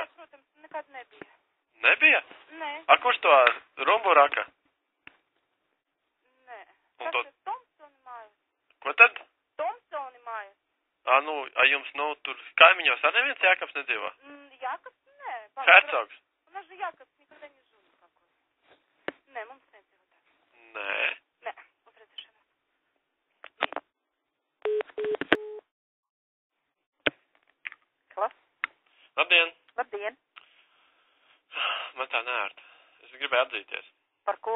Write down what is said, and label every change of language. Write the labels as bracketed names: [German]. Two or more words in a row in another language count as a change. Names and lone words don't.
[Latvian] Nē, protams, nekad nebija. Nebija? Nē. Kurš to rumbu raka? Nē. Tas ir Tomsoni mājas. Ko tad? Tomsoni mājas. Jums, tur kaimiņos arī neviens Jākaps nedzīvo? Jākaps? Nē. Hercogs? [Russian] У нас же Jākaps никогда не жил никакой. [Latvian] Nē, mums nedzīvo tā. Nē. Nē, uz redzēšanu. Halo? Labdien. Labdien. Man tā nērta. Es gribēju atzīties. Par ko?